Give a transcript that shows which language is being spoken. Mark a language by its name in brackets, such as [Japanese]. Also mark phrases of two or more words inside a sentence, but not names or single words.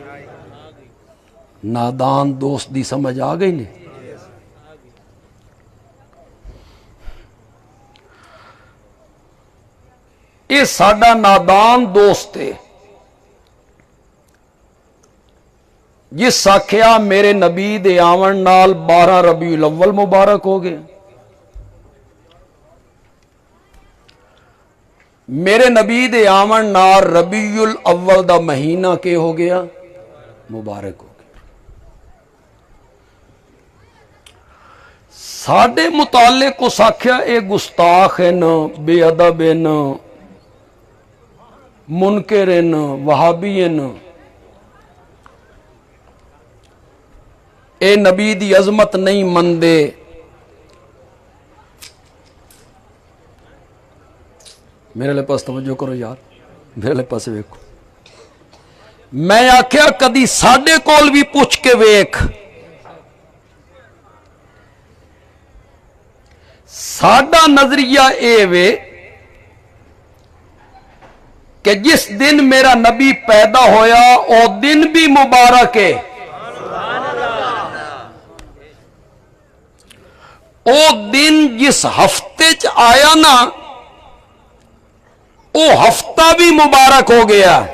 [Punjabi] نادان دوست دی سمجھ آ گئی نہیں؟ یہ ساڈا نادان دوست ہے جس آکھیا میرے نبی دے آون نال 12 ربیع الاول مبارک ہو گئے، میرے نبی دے آون نال ربیع الاول دا مہینہ کے ہو گیا؟ مبارک ہو گیا۔ ساڈے متعلق اس آکھیا اے گستاخ ہیں، بےادب ہیں، منکر ہیں، وہابی ہیں، اے نبی دی عظمت نہیں مندے. میرے لئی پاس توجہ کرو یار، میرے لئی پاس ویکھو. میں آکھیا کدی ساڈے کول بھی پچھ کے ویکھ, ساڈا نظریہ اے وے کہ جس دن میرا نبی پیدا ہویا او دن بھی مبارک ہے، او دن جس ہفتے چ آیا نا او ہفتہ بھی مبارک ہو گیا.